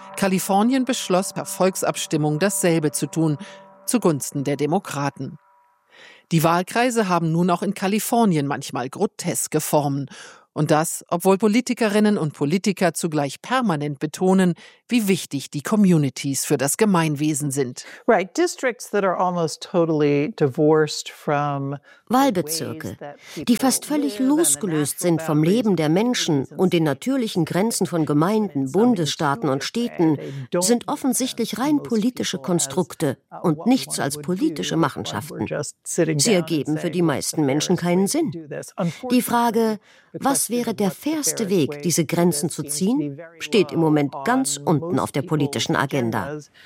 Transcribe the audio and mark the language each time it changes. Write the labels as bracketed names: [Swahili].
[German] Kalifornien beschloss per Volksabstimmung dasselbe zu tun, zugunsten der Demokraten. Die Wahlkreise haben nun auch in Kalifornien manchmal groteske Formen. Und das, obwohl Politikerinnen und Politiker zugleich permanent betonen, wie wichtig die Communities für das Gemeinwesen sind. [English] Right, districts that are almost totally divorced from [German] Wahlbezirke, die fast völlig losgelöst sind vom Leben der Menschen und den natürlichen Grenzen von Gemeinden, Bundesstaaten und Städten, sind offensichtlich rein politische Konstrukte und nichts als politische Machenschaften. Sie ergeben für die meisten Menschen keinen Sinn. Die Frage, was wäre der fairste Weg, diese Grenzen zu ziehen, steht im Moment ganz unten auf der politischen Agenda.